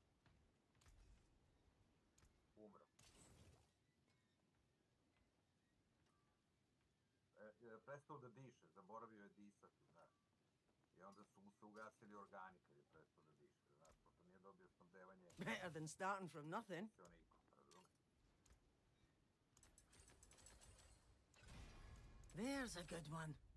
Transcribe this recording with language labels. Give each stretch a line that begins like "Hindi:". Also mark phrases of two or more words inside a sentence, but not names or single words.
Serbian: Umro. Prestao da diše, zaboravio je disati, znaš. I onda su mu se ugasili organi kad je prestao da diše, znaš, pošto nije dobio snabdevanje.
English: Better than starting from nothing. There's a good one.